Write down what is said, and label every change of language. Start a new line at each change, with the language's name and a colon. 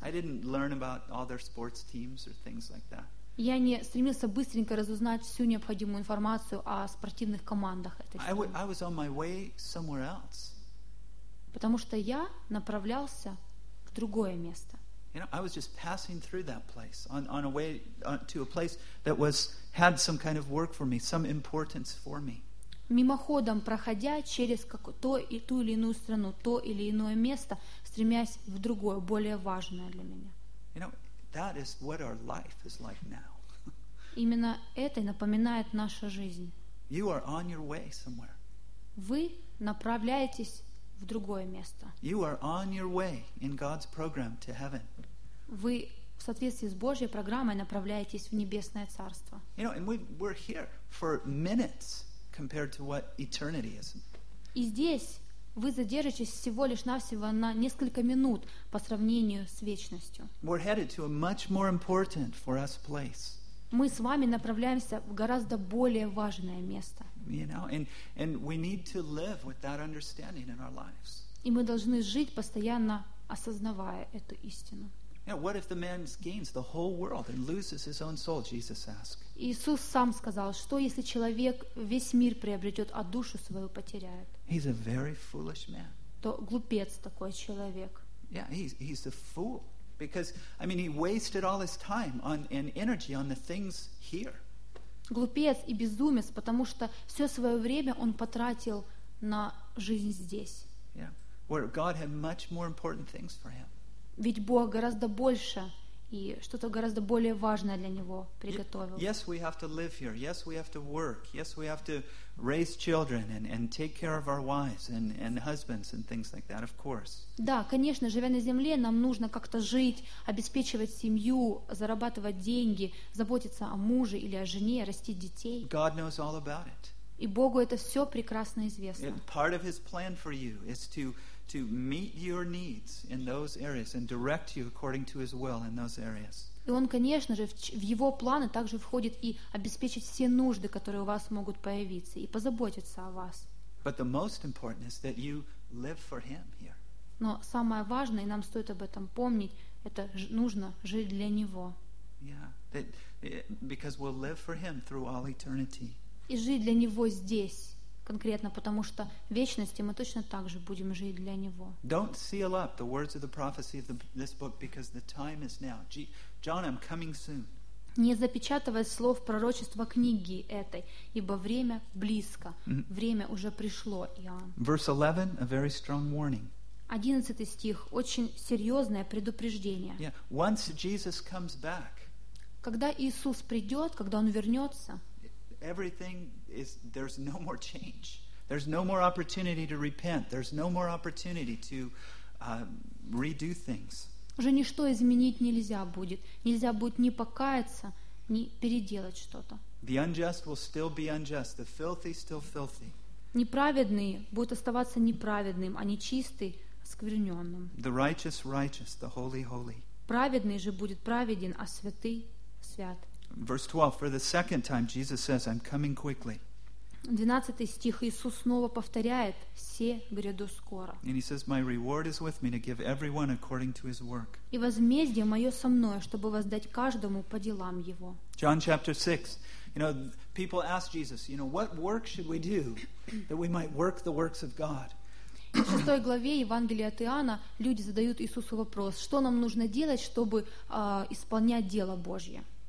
English: I didn't learn about all their sports teams or things like that.
Russian: Я не стремился быстренько разузнать всю необходимую информацию о спортивных командах этой страны.
English: I was on my way somewhere else.
Russian: Потому что я направлялся в другое место.
English: You know, I was just passing through that place on a way to a place that was had some kind of work for me, some importance for me.
Russian: Мимоходом проходя через то и ту или иную страну, то или иное место, стремясь в другое, более важное для меня.
English: You know, that is what our life is like now.
Russian: Именно это напоминает наша жизнь.
English: You are on your way somewhere.
Russian: Вы направляетесь в другое место.
English: You are on your way in God's program to heaven.
Russian: Вы в соответствии с Божьей программой направляетесь в небесное царство.
English: You know, and we're here for minutes compared to what eternity is.
Russian: И здесь вы задержитесь всего лишь навсего на несколько минут по сравнению с вечностью.
English: We're headed to a much more important for us place.
Russian: Мы с вами направляемся в гораздо более важное место.
English: You know, and we need to live with that understanding in our lives.
Russian: И мы должны жить, постоянно осознавая эту истину.
English: Yeah, what if the man gains the whole world and loses his own soul? Jesus asked.
Russian: Иисус сам сказал, что если человек весь мир приобретет, а душу свою потеряет?
English: He's a very foolish man.
Russian: То глупец такой человек.
English: Yeah, he's a fool because I mean he wasted all his time on and energy on the things here.
Russian: Глупец и безумец, потому что все свое время он потратил на жизнь здесь.
English: Yeah, where God had much more important things for him.
Russian: Ведь Бог гораздо больше и что-то гораздо более важное для него приготовил.
English: Yes, we have to live here. Yes, we have to work. Yes, we have to raise children and take care of our wives and husbands and things like that. Of course.
Russian: Да, конечно, живя на земле, нам нужно как-то жить, обеспечивать семью, зарабатывать деньги, заботиться о муже или о жене, растить детей.
English: God knows all about it.
Russian: И Богу это все прекрасно известно.
English: Part of His plan for you is to meet your needs in those areas and direct you according to His will in those areas.
Russian: И он, конечно же, в его планы также входит и обеспечить все нужды, которые у вас могут появиться, и позаботиться о вас.
English: But the most important is that you live for Him here.
Russian: Но самое важное, и нам стоит об этом помнить, это нужно жить для Него.
English: Yeah, that, because we'll live for Him through all eternity.
Russian: И жить для Него здесь. Конкретно, потому что в вечности мы точно так же будем жить для Него.
English: Don't seal up the words of the prophecy of this book because the time is now. John, I'm coming soon.
Russian: Не запечатывай слов пророчества книги этой, ибо время близко. Время уже пришло, Иоанн.
English: Verse 11, a very strong warning.
Russian: 11 стих, очень серьезное предупреждение.
English: Yeah. Once Jesus comes back,
Russian: когда Иисус придет, когда Он вернется,
English: everything is there's no more change. There's no more opportunity to repent. There's no more opportunity to redo things.
Russian: Уже ничто изменить нельзя будет. Нельзя будет ни покаяться, ни переделать что-то.
English: The unjust will still be unjust. The filthy still filthy.
Russian: Неправедный будет оставаться неправедным, а нечистый оскверненным.
English: The righteous righteous, the holy holy.
Russian: Праведный же будет праведен, а святый свят.
English: Verse 12, for the second time, Jesus says, I'm coming quickly.
Russian: 12 стих, Иисус снова повторяет, «Се гряду скоро».
English: And he says, my reward is with me to give everyone according to his work.
Russian: И возмездие мое со мною, чтобы воздать каждому по делам его.
English: John chapter 6, you know, people ask Jesus, you know, what work should we do that we might work the works of God?
Russian: В 6 главе Евангелия от Иоанна люди задают Иисусу вопрос, что нам нужно делать, чтобы исполнять дело Божье?